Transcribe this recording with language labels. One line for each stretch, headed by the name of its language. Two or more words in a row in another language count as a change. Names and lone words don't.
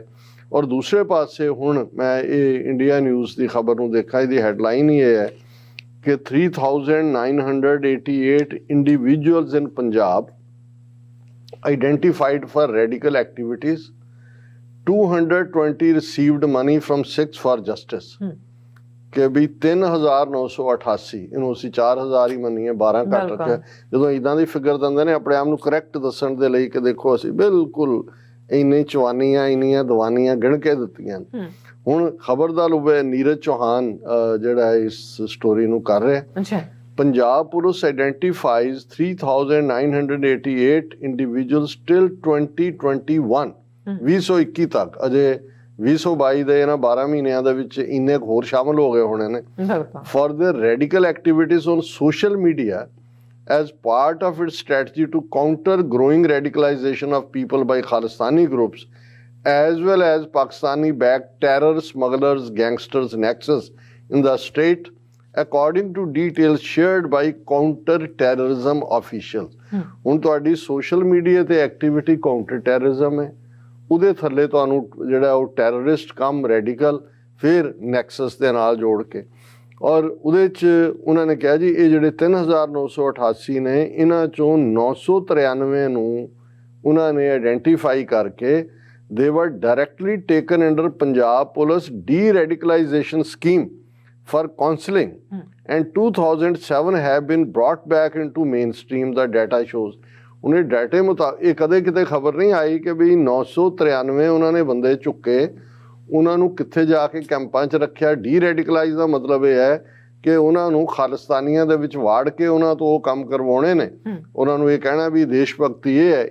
Punjabi: ਔਰ ਦੂਸਰੇ ਪਾਸੇ ਹੁਣ ਮੈਂ ਇਹ ਇੰਡੀਆ ਨਿਊਜ਼ ਦੀ ਖਬਰ ਨੂੰ ਦੇਖਾ, ਇਹਦੀ ਹੈਡਲਾਈਨ ਹੀ ਇਹ ਹੈ ਕਿ
English: 3,988 individuals in Punjab identified for radical activities, 220 received money from Sikhs for justice।
Punjabi: ਕਿ ਵੀ 3,988, ਇਹਨੂੰ ਅਸੀਂ 4,000 ਹੀ ਮੰਨੀਏ, 12 ਘੱਟ ਰੱਖਿਆ। ਜਦੋਂ ਇੱਦਾਂ ਦੀ ਫਿਗਰ ਦਿੰਦੇ ਨੇ ਆਪਣੇ ਆਪ ਨੂੰ ਕਰੈਕਟ ਦੱਸਣ ਦੇ ਲਈ ਕਿ ਦੇਖੋ ਅਸੀਂ ਬਿਲਕੁਲ ਇੰਨੀ ਚਵਾਨੀਆਂ ਇੰਨੀਆਂ ਦਵਾਨੀਆਂ ਗਿਣ ਕੇ ਦਿੱਤੀਆਂ। ਹੁਣ ਖਬਰ ਦਾ ਲੁਬੇ ਨੀਰਜ ਚੌਹਾਨ ਜਿਹੜਾ ਇਸ ਸਟੋਰੀ ਨੂੰ ਕਰ ਰਿਹਾ।
English: Punjab Police identifies 3,988 individuals till 2021
Punjabi: 2021 ਤੱਕ, ਅਜੇ 2022 ਦੇ ਇਹਨਾਂ 12 ਮਹੀਨਿਆਂ ਦੇ ਵਿੱਚ ਇੰਨੇ ਹੋਰ ਸ਼ਾਮਲ ਹੋ ਗਏ ਹੋਣੇ ਨੇ,
English: for their radical activities on social media as part of its strategy to counter growing radicalization of people by Khalistani groups as well as Pakistani backed terror smugglers gangsters nexus in the state, according to details shared by counter terrorism officials।
Punjabi: ਹੁਣ ਤੁਹਾਡੀ
English: social media
Punjabi: ਤੇ
English: activity counter terrorism
Punjabi: ਹੈ, ਉਹਦੇ ਥੱਲੇ ਤੁਹਾਨੂੰ ਜਿਹੜਾ ਉਹ
English: terrorist cum radical,
Punjabi: ਫਿਰ ਨੈਕਸਸ ਦੇ ਨਾਲ ਜੋੜ ਕੇ, ਔਰ ਉਹਦੇ 'ਚ ਉਹਨਾਂ ਨੇ ਕਿਹਾ ਜੀ ਇਹ ਜਿਹੜੇ 3,988 ਨੇ ਇਹਨਾਂ 'ਚੋਂ 993 ਨੂੰ ਉਹਨਾਂ ਨੇ ਆਈਡੈਂਟੀਫਾਈ ਕਰਕੇ
English: they were directly taken under Punjab Police de-radicalization scheme for counselling and 2007 have been brought back into mainstream, the data shows।
Punjabi: ਉਹਨੇ ਡਾਟੇ ਮੁਤਾਬਕ ਇਹ ਕਦੇ ਕਿਤੇ ਖਬਰ ਨਹੀਂ ਆਈ ਕਿ ਵੀ 993 ਉਹਨਾਂ ਨੇ ਬੰਦੇ ਚੁੱਕੇ, ਉਹਨਾਂ ਨੂੰ ਕਿੱਥੇ ਜਾ ਕੇ ਕੈਂਪਾਂ 'ਚ ਰੱਖਿਆ।
English: de radicalize
Punjabi: ਦਾ ਮਤਲਬ ਇਹ ਹੈ ਕਿ ਉਹਨਾਂ ਨੂੰ ਖਾਲਿਸਤਾਨੀਆਂ ਦੇ ਵਿੱਚ ਵਾੜ ਕੇ ਉਹਨਾਂ ਤੋਂ ਉਹ ਕੰਮ ਕਰਵਾਉਣੇ ਨੇ। ਉਹਨਾਂ ਨੂੰ ਇਹ ਕਹਿਣਾ ਵੀ ਦੇਸ਼ ਭਗਤੀ ਇਹ ਹੈ।